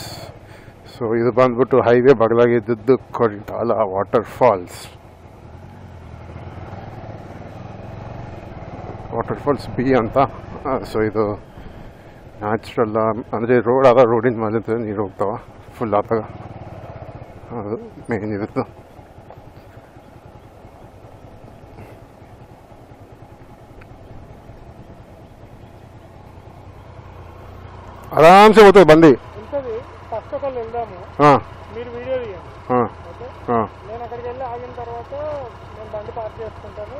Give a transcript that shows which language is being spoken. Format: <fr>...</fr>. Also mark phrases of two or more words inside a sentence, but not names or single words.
<kn>ಸೊ ಇದು ಬಂದ್ಬಿಟ್ಟು ಹೈವೇ ಬಗಲಾಗಿದ್ದು ಕುಂತಲ ವಾಟರ್ ಫಾಲ್ಸ್ ಬಿ ಅಂತ. ಸೊ ಇದು ನ್ಯಾಚುರಲ್ ಅಂದರೆ ರೋಡ್ ರೋಡಿನ ಮೇಲೆ ನೀರು ಹೋಗ್ತಾವ ಫುಲ್ ಆದಾಗ. ಅದು ಮೇನ್ ಇರುತ್ತೆ.</kn> <te>ఆరాంసే పోతుంది బండి.</te> <en>first of all</en> <te>వెళ్దాము, మీరు వీడియో తీయండి. నేను అక్కడికి వెళ్ళి ఆగిన తర్వాత నేను బండి పార్క్ చేసుకుంటాను.</te>